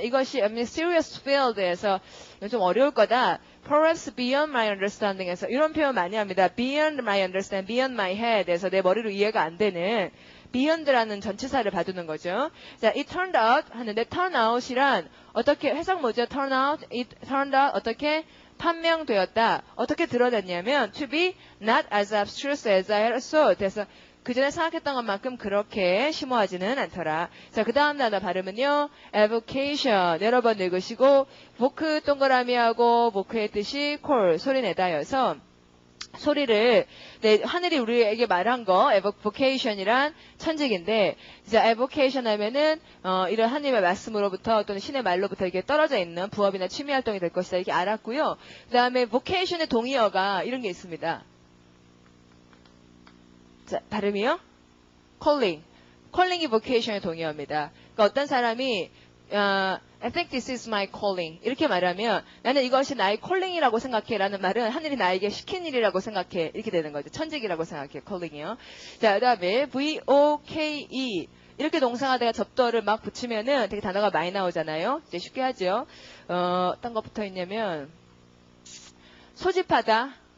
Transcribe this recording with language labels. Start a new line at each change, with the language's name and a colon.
Korean: 이것이
English: a mysterious field
Korean: 에서 좀 어려울 거다.
English: Perhaps beyond my understanding
Korean: 에서 이런 표현 많이 합니다.
English: Beyond my understanding, beyond my head
Korean: 에서 내 머리로 이해가 안 되는 beyond라는 전치사를 봐두는 거죠. 자,
English: it turned out
Korean: 하는데 turn out이란 어떻게 해석 뭐죠?
English: it turned out
Korean: 어떻게 판명되었다. 어떻게 드러냈냐면
English: to be not as abstruse as I thought.
Korean: 그래서 그 전에 생각했던 것만큼 그렇게 심오하지는 않더라. 자, 그 다음 단어 발음은요.
English: evocation.
Korean: 여러 번 읽으시고 보크 동그라미하고 보크의 뜻이 콜, 소리 내다여서 소리를 하늘이 우리에게 말한 거 evocation이란 천직인데 이제 evocation 하면은 이런 하나님의 말씀으로부터 또는 신의 말로부터 이렇게 떨어져 있는 부업이나 취미 활동이 될 것이다 이렇게 알았고요. 그 다음에 vocation의 동의어가 이런 게 있습니다. 자, 발음이요? calling이 vocation의 동의어입니다. 그러니까 어떤 사람이
English: I think this is my calling.
Korean: 이렇게 말하면 나는 이것이 나의 calling이라고 생각해 라는 말은 하늘이 나에게 시킨 일이라고 생각해. 이렇게 되는 거죠. 천직이라고 생각해. calling이요. 자, 그 다음에 voke. 이렇게 동사가 접두어를 막 붙이면은 되게 단어가 많이 나오잖아요. 이제 쉽게 하죠. 어떤 거 붙어 있냐면 소집하다.